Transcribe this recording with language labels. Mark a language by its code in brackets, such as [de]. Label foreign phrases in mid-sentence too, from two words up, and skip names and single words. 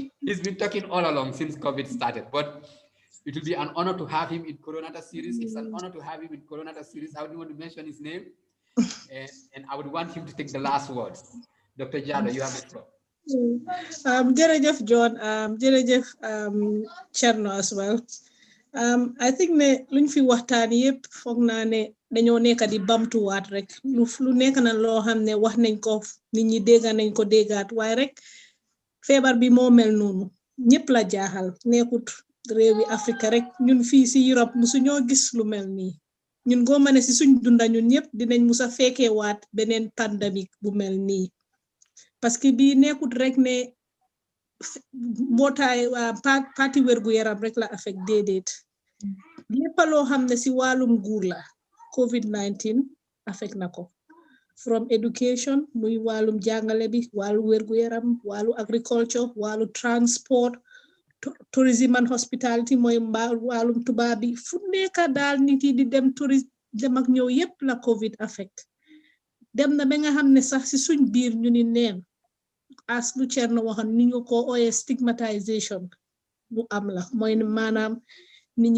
[en] He's been talking all along since COVID started, but it will be an honor to have him in CORONATA series. It's an honor to have him in CORONATA series. I wouldn't want to mention his name, and I would want him to take the last words. Dr. Jallo, you have the floor. [wo] Jërëjëf John, jërëjëf Cherno [en] as well. I think [wo] ne luñ fi waxtaan yépp foog naa ne dañoo nekk di bamtuwaat rek lu nekk na loo xam ne wax nañ ko nit ñi dégga nañ ko déggaat waaye rek feebar bi moo mel noonu ñëpp la jaaxal nekkut réewi Afrika rek ñun fii si Europe musu ñoo gis lu mel nii ñun goo ma ne si suñ dunda ñun ñëpp dinañ musa fekkee waat beneen pandémique bu mel nii [fr] parce que [wo] bii nekkut rek ne mbootaay parti wérgu yaram rek la affect déedéet lépp loo xam ne si wàllum nguur la COVID-19 affect na ko [en] from education [wo] muy wàllum jàngale bi wàllu wérgu yaram wàllu agriculture wàllu [en] transport tourism and hospitality [wo] mooy wàllum tubaab bi fu nekk daal nit yi di dem dem ak ñëw yépp la COVID affect dem na ba nga xam ne sax si suñ biir ñu ni neen as lu Cherno waxoon ni ñu ko ooyee stigmatisation lu am la mooy maanaam nit ñi